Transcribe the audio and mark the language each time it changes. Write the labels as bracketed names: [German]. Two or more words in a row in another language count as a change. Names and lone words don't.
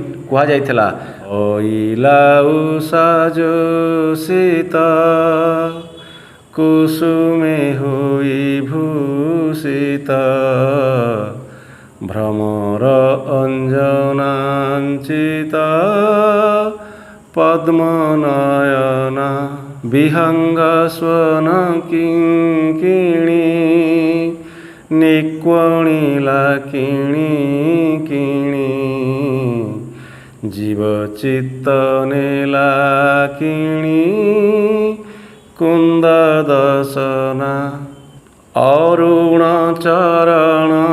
[Odia] କୁହାଯାଇଥିଲା, ଅଇଲା ଉଷା ଯୋଷିତ, କୁସୁମେ ହୋଇ ଭୂଷିତ, ଭ୍ରମର ଅଞ୍ଜନାଞ୍ଚିତ, ପଦ୍ମନୟନା। ବିହଙ୍ଗ ସ୍ୱନ କିଙ୍କିଣୀ ନିକ୍ୱଣିଲା କିଣି କିଣି ଜୀବ ଚିତ୍ତ ନେଲା କିଣି କୁନ୍ଦ ଦଶନା ଅରୁଣ ଚରଣ